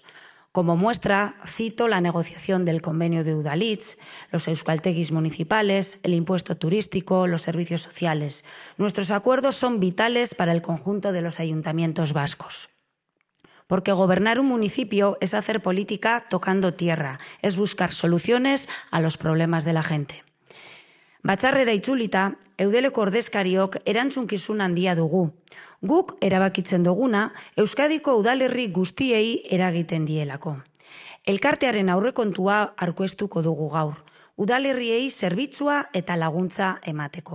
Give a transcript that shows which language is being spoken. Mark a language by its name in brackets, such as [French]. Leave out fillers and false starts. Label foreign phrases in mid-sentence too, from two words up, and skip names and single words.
[Spanish] Como muestra, cito la negociación del convenio de Udalhitz, los euskaltegis municipales, el impuesto turístico, los servicios sociales. Nuestros acuerdos son vitales para el conjunto de los ayuntamientos vascos. Porque gobernar un municipio es hacer política tocando tierra, es buscar soluciones a los problemas de la gente. [Basque] Batzarrera itzulita, Eudeleko ordezkariok erantzunkizun handia dugu. Guk erabakitzen duguna Euskadiko udalerri guztiei eragiten dielako. Elkartearen aurrekontua aurkeztuko dugu gaur, udalerriei zerbitzua eta laguntza emateko.